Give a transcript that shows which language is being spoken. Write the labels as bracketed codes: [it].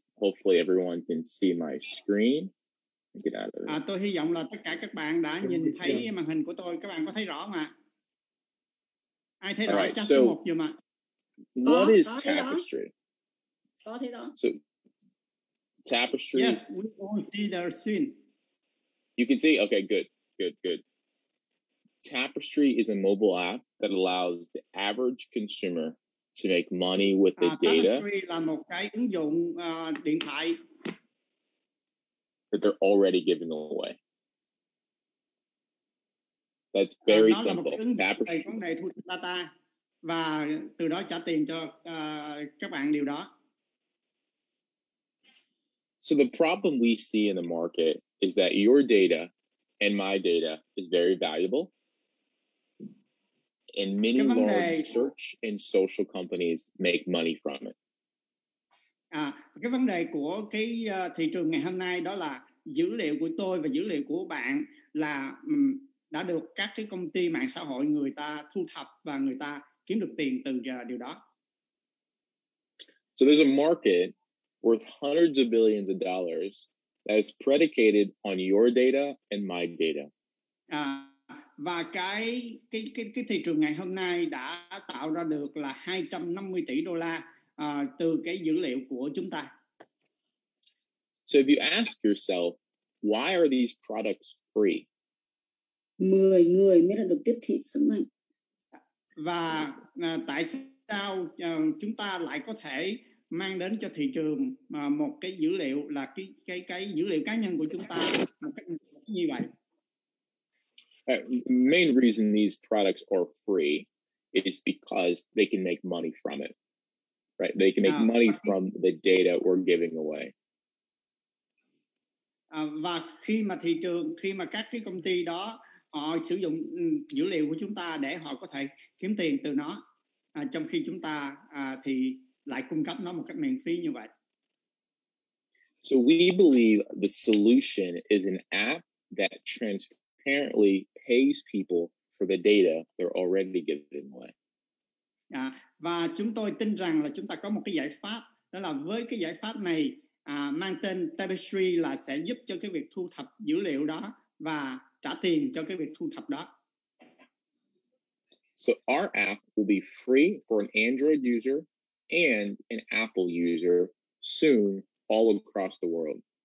[en] Hopefully everyone can see my screen. Get out of there. [vi] Tôi hy vọng là tất cả các bạn đã nhìn thấy màn hình của tôi. Các bạn có thấy rõ không ạ? Ai thấy rõ chắc số 1 giùm ạ. [en] What is Tapestri? [vi] Có thấy rõ. [en] So Tapestri. Yes, we all see their screen. You can see? Okay, good. Tapestri is a mobile app that allows the average consumer to make money with the data. [vi] Tapestri là một cái ứng dụng điện thoại [en] that they're already giving away. That's very [vi] nó là một [en] simple. [vi] cái ứng dụng về vấn đề thu thập data và từ đó trả tiền cho các bạn điều đó. [en] So the problem we see in the market is that your data and my data is very valuable. And many large search and social companies make money from it. [vi] Cái vấn đề của cái thị trường ngày hôm nay đó là dữ liệu của tôi và dữ liệu của bạn là đã được các cái công ty mạng xã hội người ta thu thập và người ta kiếm được tiền từ điều đó. [en] So there's a market worth hundreds of billions of dollars that is predicated on your data and my data. [vi] Và cái thị trường ngày hôm nay đã tạo ra được là 250 tỷ đô la từ cái dữ liệu của chúng ta. [en] So if you ask yourself, why are these products free? [vi] 10 người mới là được tiếp thị sức mạnh. Và tại sao chúng ta lại có thể mang đến cho thị trường một cái dữ liệu là cái dữ liệu cá nhân của chúng ta một cách như vậy? [en] Main reason these products are free is because they can make money from it, right? They can make money from the data we're giving away. [vi] Và khi mà các cái công ty đó họ sử dụng dữ liệu của chúng ta để họ có thể kiếm tiền từ nó, trong khi chúng ta thì lại cung cấp nó một cách miễn phí như vậy. [en] So we believe the solution is an app that transparently pays people for the data they're already giving away. [vi] Và chúng tôi tin rằng là chúng ta có một cái giải pháp, đó là với cái giải pháp này mang tên Tapestri là sẽ giúp cho cái việc thu thập dữ liệu đó và trả tiền cho cái việc thu thập đó. [en] So our app will be free for an Android user and an Apple user soon all across the world.